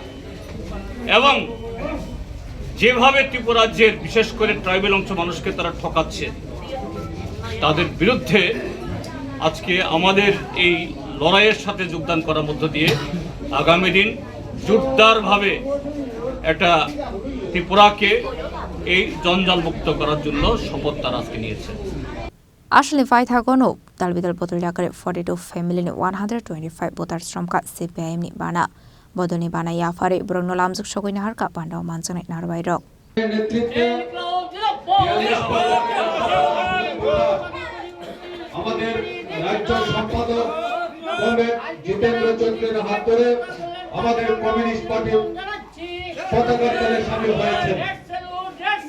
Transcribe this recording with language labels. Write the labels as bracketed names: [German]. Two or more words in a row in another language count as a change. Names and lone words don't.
[Bangla] এবং যেভাবে ত্রিপুরা রাজ্যের বিশেষ করে ট্রাইবেল অংশ মানুষকে তারা ঠকাচ্ছে, তাদের বিরুদ্ধে আজকে আমাদের এই লড়াইয়ের সাথে যোগদান করার মধ্য দিয়ে আগামী দিন জোরদারভাবে একটা ত্রিপুরাকে এই জঞ্জাল মুক্ত করার জন্য শপথ তারা আজকে নিয়েছে। [Kok Borok] Ashli Phasalo Dalbidal bodol Yakarwi 42 family ni 125 voters Romkha CPIM ni Bana bodol ni Bana Yapharwi Borokno Lamjaksogwi Naharkha Pandao Manjaknai Narowairok. [Bangla] আমাদের রাজ্য সম্পাদক জিতেন্দ্র চৌধুরীর হাত ধরে আমাদের কমিউনিস্ট পার্টির পতাকা তলে শামিল হয়েছে।